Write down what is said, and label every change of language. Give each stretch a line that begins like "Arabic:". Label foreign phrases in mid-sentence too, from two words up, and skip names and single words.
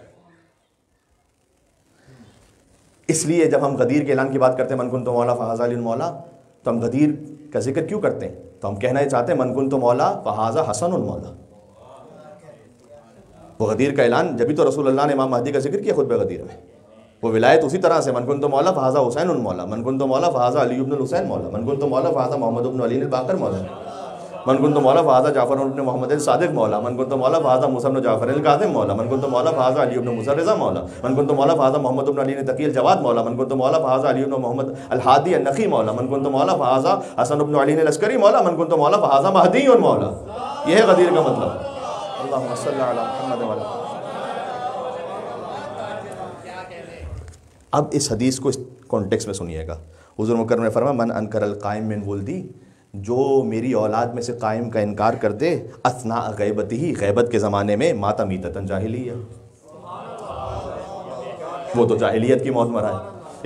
Urdu: اسلیے جب ہم غدیر کے اعلان کی بات کرتے ہیں,
Arabic: من كنت مولا فهذا علي مولا,
Urdu: تو ہم غدیر کا ذکر کیوں کرتے ہیں? تو ہم کہنا چاہتے ہیں
Arabic: من كنت مولا فهذا حسن مولا.
Urdu: وہ غدیر کا اعلان جب بھی تو رسول اللہ نے امام مہدی کا ذکر کیا خطبے غدیر میں. وہ ولایت اسی طرح سے
Arabic: من كنت مولا فهذا حسين مولا، من كنت مولا فهذا علي ابن حسين مولا، من كنت مولا فهذا محمد ابن علي باقر مولا، من كنت مولا فهذا جعفر ابن محمد صادق مولا، من كنت مولا فهذا موسى ابن جعفر الكاظم مولا، من كنت مولا فهذا علي ابن موسى رضا مولا، من كنت مولا فهذا محمد ابن علي تقي الجواد مولا، من كنت مولا فهذا علي ابن محمد الهادي النقي مولا، من كنت مولا فهذا حسن ابن علي العسكري مولا، من كنت مولا فهذا مهدي مولا.
Urdu: یہ ہے غدیر کا مطلب.
Arabic: اللهم صل على محمد و على.
Urdu: اب اس حدیث کو اس کانٹیکسٹ میں سنیےگا. حضور مکرم نے فرمایا
Arabic: من أنكر القائم من ولدي,
Urdu: جو میری اولاد میں سے قائم کا انکار کر دے,
Arabic: أثناء غيبته,
Urdu: غیبت کے زمانے میں,
Arabic: مات ميتة جاهلية,
Urdu: وہ تو جاہلیت کی موت مرا ہے.